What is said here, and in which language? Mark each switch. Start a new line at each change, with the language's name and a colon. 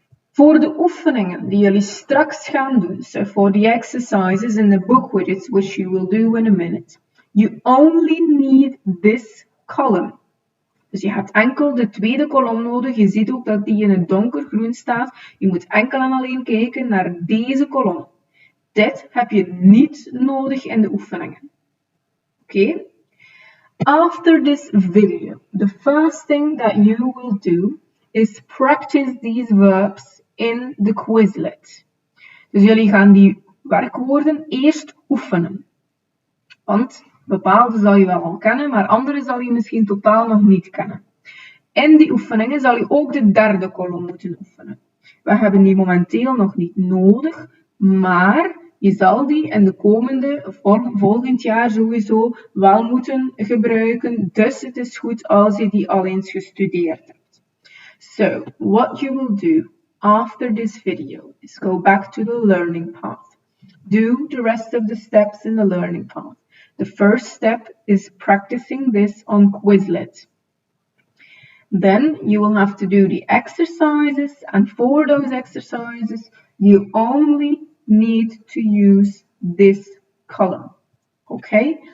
Dutch: Voor de oefeningen die jullie straks gaan doen,
English: so for the exercises in the book widgets, which you will do in a minute, you only need this column.
Dutch: Dus je hebt enkel de tweede kolom nodig. Je ziet ook dat die in het donkergroen staat. Je moet enkel en alleen kijken naar deze kolom. Dit heb je niet nodig in de oefeningen. Oké?
English: After this video, the first thing that you will do is practice these verbs in the Quizlet.
Dutch: Dus jullie gaan die werkwoorden eerst oefenen. Want bepaalde zal je wel al kennen, maar andere zal je misschien totaal nog niet kennen. In die oefeningen zal je ook de derde kolom moeten oefenen. We hebben die momenteel nog niet nodig, maar je zal die in de komende, volgend jaar sowieso wel moeten gebruiken. Dus het is goed als je die al eens gestudeerd hebt.
English: So, what you will do after this video is go back to the learning path. Do the rest of the steps in the learning path. The first step is practicing this on Quizlet. Then you will have to do the exercises, and for those exercises, you only need to use this column. Okay?